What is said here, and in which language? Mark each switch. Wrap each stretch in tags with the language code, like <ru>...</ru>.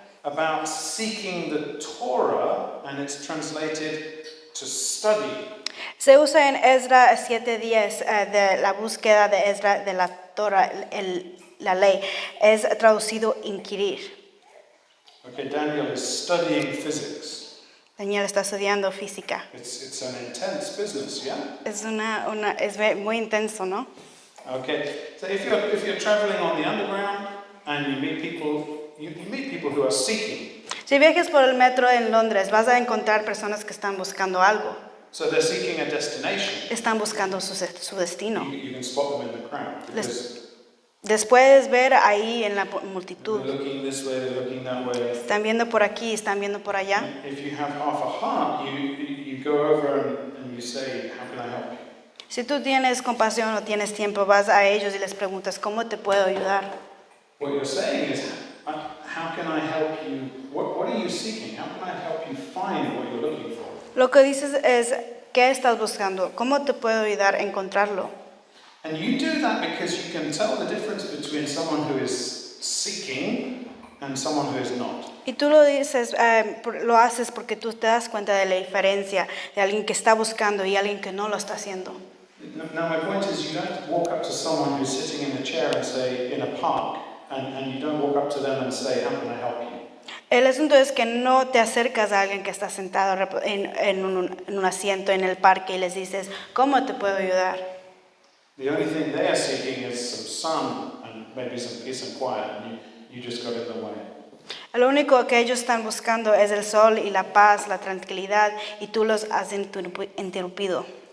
<en>about seeking the Torah, and it's translated to study.</en> <es>Se usa en Esdras 7:10 de la búsqueda de Esdras de la Torah, la ley. Es traducido inquirir.</es> <en>Okay, Daniel is studying physics.</en> <es>Daniel está estudiando física.</es> <en>It's an intense business, yeah?</en> <es>Es muy intenso, ¿no?</es> <en>Okay, so if you're traveling on the underground and you meet people who are seeking.</en> <es>Si viajas por el metro en Londres, vas a encontrar personas que están buscando algo.</es> <en>So they're seeking a destination.</en> <es>Están buscando su destino.</es> <en>You can spot them in the crowd because</en> <es>Después ver ahí en la</es> <en>they're</en> <es>multitud.</es> <en>looking this way, they're looking that way.</en> <es>Están viendo por aquí, están viendo por allá.</es> <en>If you have half a heart, you go over and you say, "How can I help you?"</en> <es>Si tú tienes compasión o tienes tiempo, vas a ellos y les preguntas, ¿cómo te puedo ayudar?</es> <en>What you're saying is, how can I help you? What are you seeking? How can I help you find what you're looking for?</en> <es>Lo que dices es, ¿qué estás buscando? ¿Cómo te puedo ayudar a encontrarlo?</es> <en>And you do that because you can tell the difference between someone who is seeking and someone who is not.</en> <es>Y tú lo dices, lo haces porque tú te das cuenta de la diferencia de alguien que está buscando y alguien que no lo está haciendo.</es> <en>Now my point is, you don't walk up to someone who's sitting in a chair and say, in a park, and you don't walk up to them and say, "How can I help you?"</en> <es>El asunto es que no te acercas a alguien que está sentado en un asiento en el parque y les dices, ¿cómo te puedo ayudar?</es> <en>The only thing they are seeking is some sun and maybe some peace and quiet, and you just got in the way.</en> <es>Lo único que ellos están buscando es el sol y la paz, la tranquilidad, y tú los has interrumpido.</es>